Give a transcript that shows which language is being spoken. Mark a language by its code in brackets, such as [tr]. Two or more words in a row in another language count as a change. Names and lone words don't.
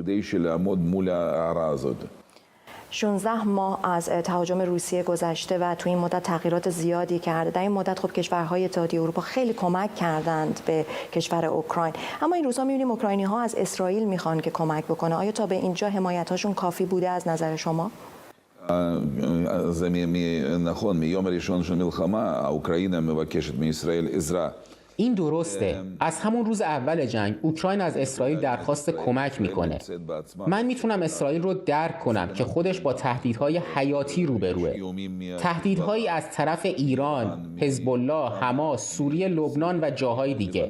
[fa] 16 ماه از تهاجم روسیه گذشته و تو این مدت تغییرات زیادی کرده. در این مدت خب کشورهای اتحادیه اروپا خیلی کمک کردند به کشور اوکراین، اما این روزها می‌بینیم اوکراینی‌ها از اسرائیل میخوان که کمک بکنه. آیا تا به اینجا حمایت‌هاشون کافی بوده از نظر شما؟ [he] מיום הראשון של מלחמה, האוקראינה מבקשת מישראל עזרה. [fa] این درسته. از همون روز اول جنگ اوکراین از اسرائیل درخواست کمک میکنه. من میتونم اسرائیل رو درک کنم که خودش با تهدیدهای حیاتی روبروه. تهدیدهایی از طرف ایران، حزب الله، حماس، سوریه، لبنان و جاهای دیگه.